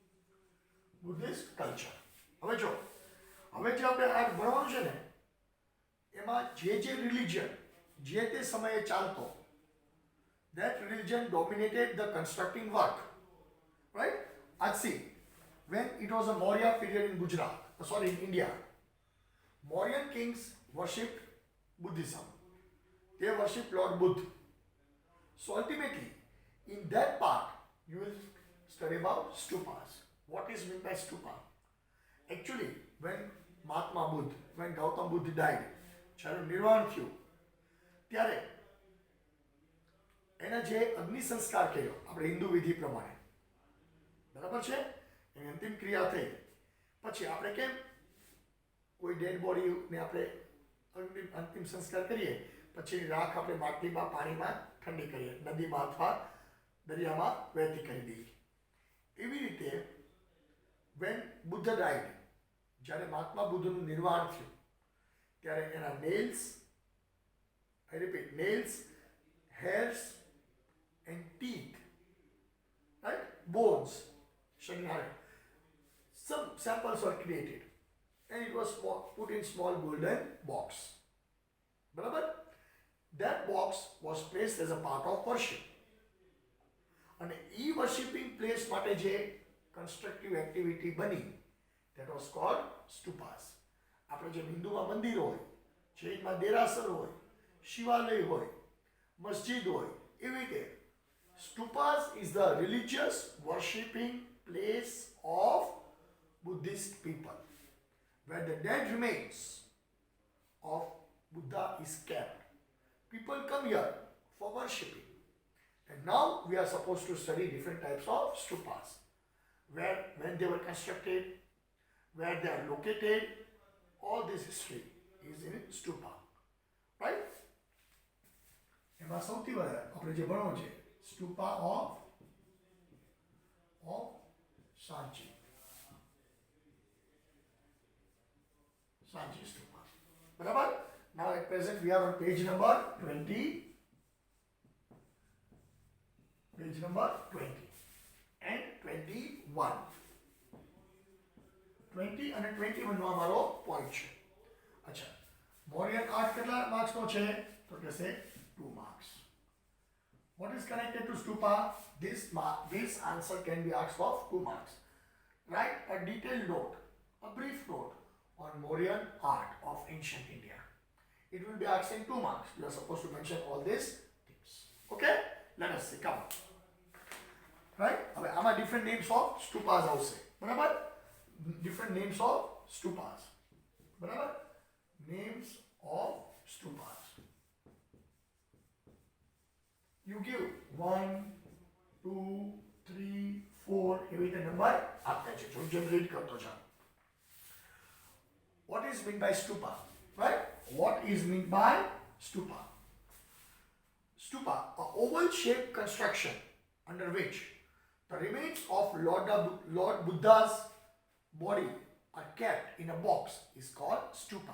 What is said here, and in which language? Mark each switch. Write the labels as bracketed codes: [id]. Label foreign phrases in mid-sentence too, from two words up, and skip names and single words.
[en] Buddhist culture. [gu] હવે જો, હવે જે આપણે આ ભણવાનું છે ને એમાં જે રિલિજન જે તે સમયે ચાલતો, [en] that religion dominated the constructing work, right? See, when it was a Maurya period in Gujarat, in India, Mauryan kings worshipped Buddhism. They worshipped Lord Buddha. So ultimately, in that part, you will study about stupas. What is meant by stupa? Actually, when Mahatma Buddha, when Gautam Buddha died, [gu] જ્યારે નિર્વાણ થયું ત્યારે એના જે અગ્નિ સંસ્કાર કર્યો આપણે હિન્દુ વિધિ પ્રમાણે, બરાબર છે, એની અંતિમ ક્રિયા થઈ. પછી આપણે કેમ કોઈ ડેડ બોડીને આપણે અંતિમ સંસ્કાર કરીએ, પછી રાખ આપણે માટલીમાં પાણીમાં ઠંડી કરીએ, નદીમાં અથવા દરિયામાં વહેતી કરી દઈએ. એવી રીતે [en] when Buddha died, [gu] જ્યારે મહાત્મા બુદ્ધનું નિર્વાણ થયું ત્યારે એના [en] nails, I repeat, nails, hairs and teeth, right, bones, some samples were created and it was put in small golden box. [gu] બરાબર? [en] That box was placed as a part of worship. [gu] અને એ [en] worshiping place [gu] માટે જે [en] constructive activity બની, that was called stupas. [gu] આપણે જેમ હિન્દુમાં મંદિરો હોય, જૈનમાં દેરાસર હોય, શિવાલય હોય, મસ્જિદ હોય, એવી રીતે [en] stupas is the religious worshipping place of Buddhist people, where the dead remains of Buddha is kept. People come here for worshipping. And now we are supposed to study different types of stupas, where, when they were constructed, where they are located, all this history is in stupa, right? [gu] એમાં સૌથી વધારે આપણે જે ભણવું છે [en] stupa of Sanchi. Sanchi stupa. બરાબર? Now at present we are on page number 20. Page number 20 and 21. [gu] 20 અને 21 નો અમારો પોઈન્ટ છે. અચ્છા, [en] Mauryan art [gu] કેટલા માર્ક્સ નો છે? તો કહેશે 2 marks. [en] What is connected to stupa? This answer can be asked for 2 marks. Write a detailed note, a brief note on Mauryan art of ancient India. It will be asked in 2 marks. You are supposed to mention all these things. Okay? Let us see. Come on. Right? [gu] હવે આમાં [en] different names of stupas [gu] આવશે. બરાબર? [en] Different names of stupas. બરાબર? Names of stupas. You give [gu] 1, 2, 3, 4 એવી રીતે નંબર આપતા છે. જો જેમ રીડ કરતો જાઓ. [en] What is meant by stupa? Right? What is meant by stupa? Stupa, a oval-shaped construction under which the remains of Lord Buddha's body are kept in a box is called stupa.